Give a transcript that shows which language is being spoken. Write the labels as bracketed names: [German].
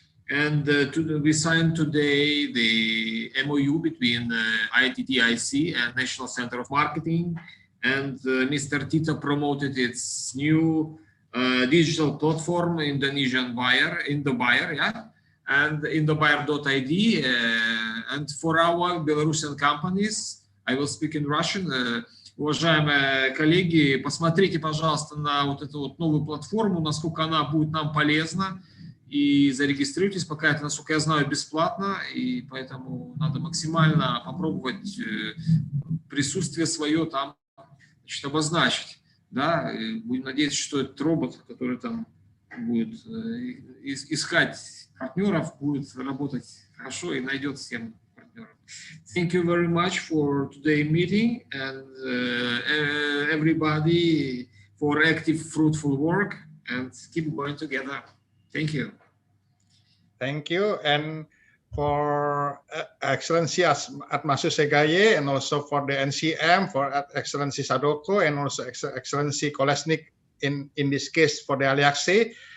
[English] And we signed today the MOU between ITTIC and National Center of Marketing. And Mr. Tito promoted its new digital platform, Indonesian buyer, yeah, and indobuyer.id. And for our Belarusian companies, I will speak in Russian. [Russian] Уважаемые коллеги, посмотрите, пожалуйста, на вот эту вот новую платформу, насколько она будет нам полезна. И зарегистрируйтесь, пока это, насколько я знаю, бесплатно. И поэтому надо максимально попробовать присутствие свое там, значит, обозначить, да, и будем надеяться, что этот робот, который там будет искать партнеров, будет работать хорошо и найдет всем партнеров. [English] Thank you very much for today's meeting and everybody for active, fruitful work and keep going together. Thank you. Thank you. And for Excellency Atmasu Segaye, and also for the NCM, for Excellency Sadoko, and also Excellency Kolesnik in this case for the Aliaxe.